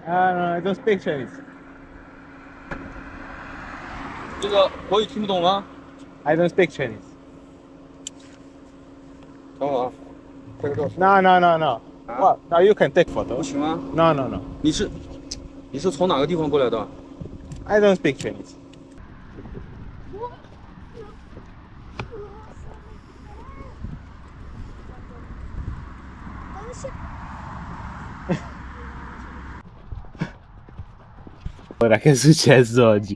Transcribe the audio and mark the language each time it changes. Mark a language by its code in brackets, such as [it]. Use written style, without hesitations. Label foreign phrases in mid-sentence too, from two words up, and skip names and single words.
[en] no, I don't speak Chinese. [zh] 这个国语听不懂吗？ [en] I don't speak Chinese. [zh] 等会儿啊，这个多少？ [en] No, no, no, no. Well, no, you can take [zh] 不 [en] photos. [zh] 行吗？ [en] No, no, no. [zh] 你是从哪个地方过来的？ [en] I don't speak Chinese. [it] 'Ora che è successo oggi?